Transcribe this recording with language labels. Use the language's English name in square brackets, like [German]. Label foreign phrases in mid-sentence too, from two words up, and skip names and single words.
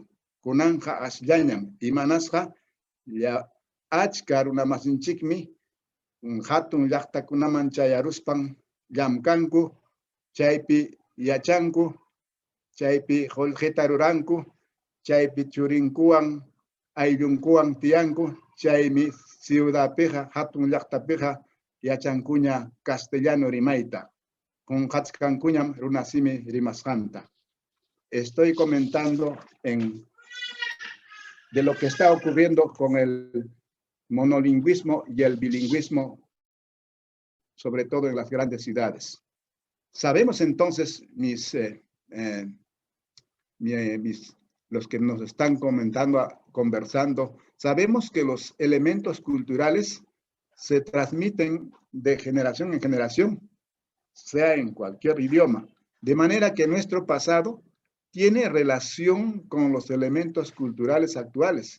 [Quechua] kunanja asllañam imanasqa achka runa masinchikmi hatun llaqtakunaman chayaruspan llamkanku, chaypi yachanku, chaypi qolqeta ruranku, chaypi churinkuwan ayllunkuwan tiyanku, chaymi ciudadpiqa hatun llaqtapiqa yachankuña castellano rimayta. Qunqachkankuñam runasimi rimasqanta. [Spanish] Estoy comentando de lo que está ocurriendo con el monolingüismo y el bilingüismo, sobre todo en las grandes ciudades. Sabemos entonces, los que nos están conversando, sabemos que los elementos culturales se transmiten de generación en generación, sea en cualquier idioma, de manera que nuestro pasado tiene relación con los elementos culturales actuales.